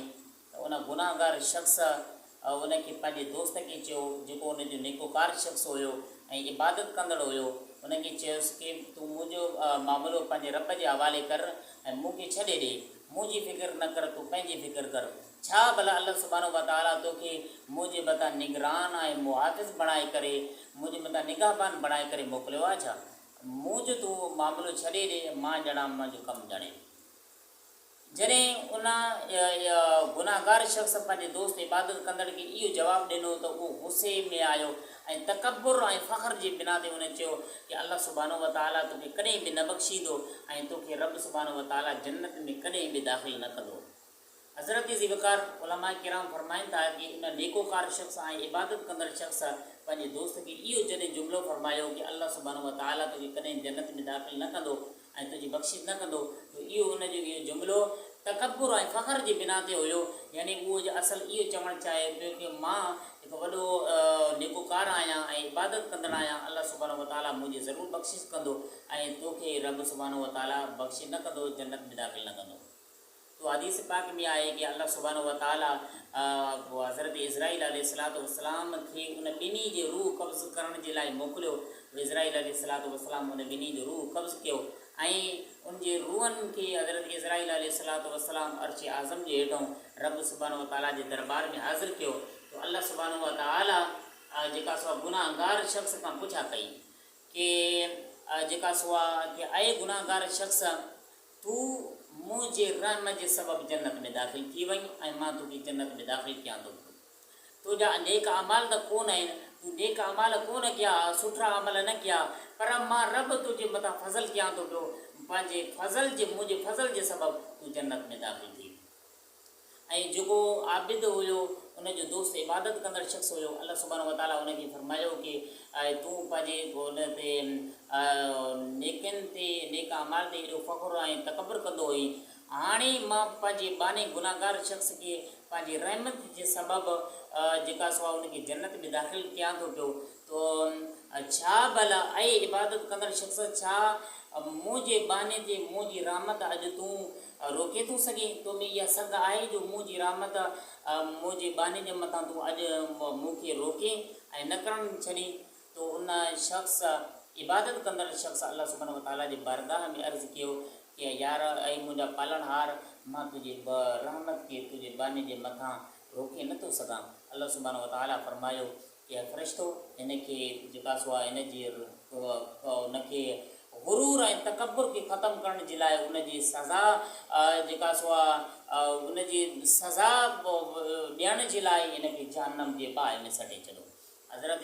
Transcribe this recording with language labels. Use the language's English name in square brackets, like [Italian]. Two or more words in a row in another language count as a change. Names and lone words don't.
[Sindhi] त उन गुनाहगार शख़्स उनखे पंहिंजे दोस्त खे चयो, जेको उनजो नेकोकार शख़्स हुयो ऐं इबादत कंदड़ हुयो, उनखे चयोसि कि तूं मुंहिंजो मामिलो पंहिंजे रब जे हवाले कर ऐं मूंखे छॾे ॾे, मुंहिंजी फ़िक्र न कर, तूं पंहिंजी फ़िक्र कर। छा भला [Arabic] الله سبحانه وتعالى [Sindhi] तोखे मुंहिंजे मथां निगरान ऐं मुहाफ़िज़ बणाए करे, मुंहिंजे मथां निगाहबान बणाए करे मोकिलियो आहे छा? मुंहिंजो तूं मामिलो छॾे ॾे, मां ॼाणा मुंहिंजो कमु ॼाणे। जॾहिं उन गुनाहगार शख़्स पंहिंजे दोस्त इबादत कंदड़ खे इहो जवाबु ॾिनो त उहो गुस्से में आयो ऐं तकबुर ऐं फ़ख्र जी बिना ते उन चयो कि [Arabic] الله سبحانه وتعالى [Sindhi] तोखे कॾहिं बि न बख़्शींदो ऐं तोखे रब [Arabic] سبحانه وتعالى [Sindhi] जन्नत में कॾहिं बि दाख़िल न कंदो। हज़रत ज़िवकार उलमा किराम फरमाइनि था कि इन नेकोकार शख़्स ऐं इबादत कंदड़ शख़्स पंहिंजे दोस्त खे इहो जॾहिं जुमिलो फरमायो कि [Arabic] الله سبحانه وتعالى [Sindhi] तोखे कॾहिं जन्नत में दाख़िल न कंदो ऐं तुंहिंजी बख़्शिश न कंदो, त इहो उनजो इहो जुमिलो तकबुर ऐं फ़ख्र जी बिना ते हुयो। यानी उहो असुलु इहो चवणु चाहे पियो कि मां हिकु वॾो नेकोकार आहियां ऐं इबादत कंदड़ आहियां, [Arabic] الله سبحانه وتعالى [Sindhi] मुंहिंजी ज़रूरु बख़्शिश कंदो ऐं तोखे रब [Arabic] سبحانه وتعالى [Sindhi] बख़्शिश न कंदो, जन्नत में दाख़िल न कंदो। तो हदीस पाक में आहे कि [Arabic] الله سبحانه وتعالى [Sindhi] हज़रत इज़राईल [Arabic] عليه الصلاة والسلام [Sindhi] खे उन ॿिन्ही जे रूह कब्ज़ करण जे लाइ मोकिलियो। इज़राईल [Arabic] عليه الصلاة والسلام [Sindhi] उन ॿिन्ही जो रूह कब्ज़ कयो ऐं उनजे रूहनि खे हज़रत इज़राईल [Arabic] عليه الصلاة والسلام [Sindhi] अर्श आज़म जे हेठां रब [Arabic] سبحانه وتعالى [Sindhi] जे दरबार में हाज़िर कयो। तो [Arabic] الله سبحانه وتعالى [Sindhi] जेका सो गुनाहगार शख़्स खां पुछा कई कि जेका सो आहे कि अए गुनाहगार शख़्स, तूं मुंहिंजे रहम जे सबबु जन्नत में दाख़िल थी वई ऐं मां तोखे जन्नत में दाख़िल कयां थो। तुंहिंजा नेक अमाल त कोन आहिनि, तूं नेक अमाल कोन कया, सुठा अमल न कया, पर मां रब तुंहिंजे मथां फज़ल कयां थो पियो, पंहिंजे फज़ल जे मुंहिंजे फज़ल जे सबबु तूं जन्नत में दाख़िल थी। ऐं जेको आबिद हुयो, उनजो दोस्त इबादत कंदड़ शख़्स हुयो, [Arabic] الله سبحانه وتعالى [Sindhi] उनखे फरमायो कि तूं पंहिंजे उन ते नेकनि ते नेक अमाल ते एॾो फ़ख्रु ऐं तकबुर कंदो हुई, हाणे मां पंहिंजे बाने गुनाहगार शख़्स खे पंहिंजी रहमत जे सबबु जेका सो आहे उनखे जन्नत में दाख़िल कयां थो पियो। तो छा भला ऐं इबादत कंदड़ शख़्स, छा मुंहिंजे बाने ते मुंहिंजी रहमत अॼु तूं रोके थो सघीं? तो में इहा सघ आहे जो मुंहिंजी रहमत मुंहिंजे बाने जे मथां तूं अॼु मूंखे रोके ऐं न करणु छॾी? तो उन शख़्स इबादत कंदड़ शख़्स [Arabic] الله سبحانه وتعالى [Sindhi] जे बारगाह में अर्ज़ु कयो कि यार ऐं मुंहिंजा पालनहार, मां तुंहिंजे रहमत खे तुंहिंजे बाने जे मथां रोके नथो सघां। [Arabic] الله سبحانه وتعالى [Sindhi] फरमायो कि फ़रिश्तो, हिनखे जेका सो आहे हिनजी उनखे गुरूर ऐं तकबुर खे ख़तमु करण जे लाइ उनजी सज़ा जेका सो आहे उनजी सज़ा ॾियण जे लाइ हिनखे जहन्नम जे बाहि में सटे छॾो।